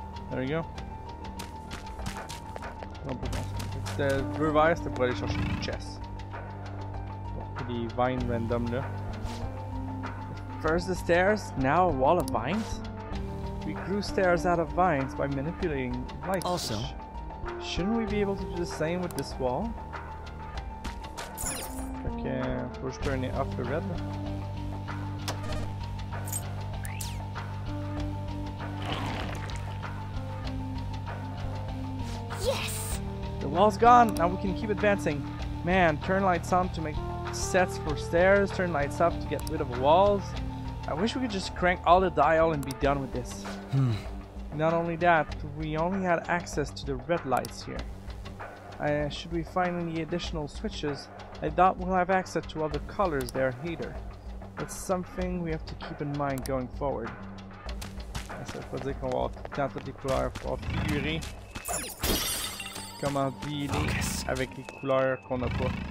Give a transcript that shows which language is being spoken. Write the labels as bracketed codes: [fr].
[en] There we go. [fr] C'était bleu vert, c'était pour aller chercher le chest. Les vines random là. [en] First the stairs, now a wall of vines? We grew stairs out of vines by manipulating light. Also, shouldn't we be able to do the same with this wall? Okay, we're turning off the red. Yes! The wall's gone, now we can keep advancing. Man, turn lights on to make sets for stairs, turn lights up to get rid of walls. I wish we could just crank all the dial and be done with this. Not only that, we only had access to the red lights here. Should we find any additional switches, I doubt we'll have access to all the colors there either. It's something we have to keep in mind going forward. [fr] Ça veut pas dire qu'on va avoir tout le temps toutes les couleurs. Il faut figurer comment dealer avec les couleurs qu'on n'a pas.